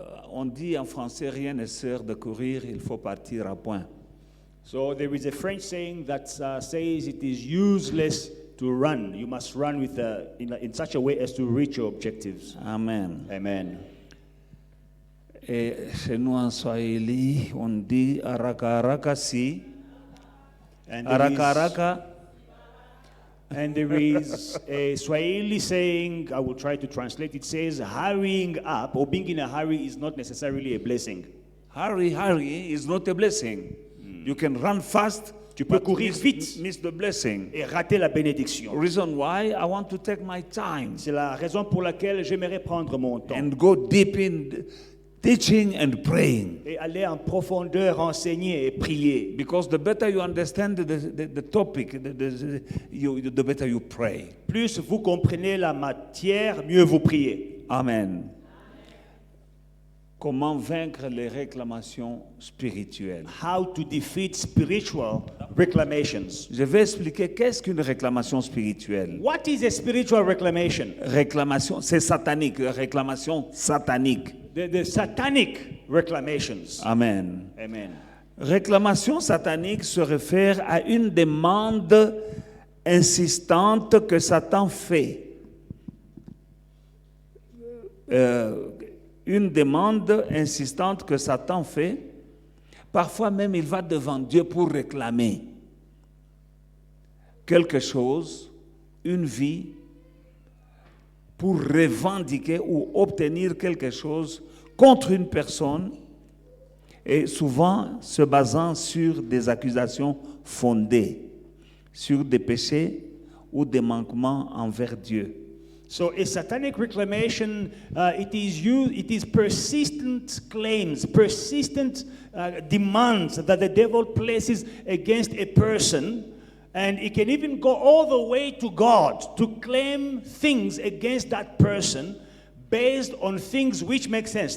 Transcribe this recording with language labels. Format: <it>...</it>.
<fr>on dit en français, rien ne sert de courir, il faut partir à point.</fr> <en>So there is a French saying that says it is useless to run. You must run with in such a way as to reach your objectives. Amen. Amen.</en> <fr>Et chez nous en Swahili, on dit</fr> <sw>haraka haraka si, haraka haraka.</sw> <en>And there is a Swahili saying, I will try to translate, it says, hurrying up or being in a hurry is not necessarily a blessing. Hurry is not a blessing. You can run fast,</en> <fr>Tu peux</fr> <en>but</en> <fr>courir vite</fr> <en>miss the blessing.</en> <fr>et rater la bénédiction.</fr> <en>Reason why I want to take my time</en> <fr>C'est la raison pour laquelle j'aimerais prendre mon temps</fr> <en>and go deep in teaching and praying.</en> <fr>et aller en profondeur, enseigner et prier.</fr> <en>Because the better you understand the topic, the better you pray.</en> <fr>Plus vous comprenez la matière, mieux vous priez. Amen. Comment vaincre les réclamations spirituelles?</fr> <en>How to defeat spiritual reclamations.</en> <fr>Je vais expliquer qu'est-ce qu'une réclamation spirituelle.</fr> <en>What is a spiritual reclamation?</en> <fr>Réclamation, c'est satanique, réclamation satanique.</fr> <en>The satanic reclamations. Amen. Amen.</en> <fr>Réclamation satanique se réfère à une demande insistante que Satan fait. Une demande insistante que Satan fait. Parfois même, il va devant Dieu pour réclamer quelque chose, une vie, pour revendiquer ou obtenir quelque chose contre une personne, et souvent se basant sur des accusations fondées, sur des péchés ou des manquements envers Dieu.</fr> <en>So a satanic reclamation, it is persistent claims, persistent demands that the devil places against a person, and it can even go all the way to God to claim things against that person based on things which make sense.</en>